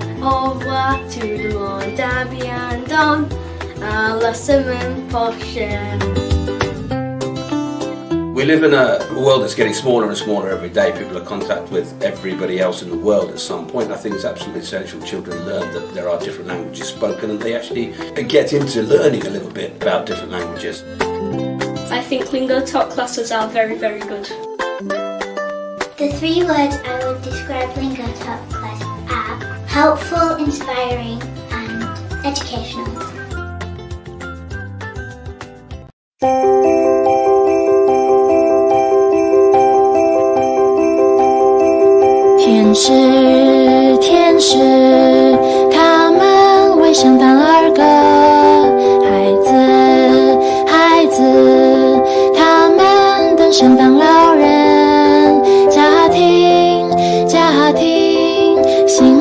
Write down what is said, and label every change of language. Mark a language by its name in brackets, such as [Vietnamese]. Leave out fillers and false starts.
[French] Au revoir, tout le monde, à bientôt, à la semaine prochaine. [English] We live in a world that's getting smaller and smaller every day. People are in contact with everybody else in the world at some point. I think it's absolutely essential children learn that there are different languages spoken and they actually get into learning a little bit about different languages. I think Lingotot classes are very, very good. The 3 words I would describe Lingotot class are helpful, inspiring, and educational. [Chinese] 天使，天使，他们为圣诞而歌。孩子，孩子，他们等圣诞老人。家庭，家庭。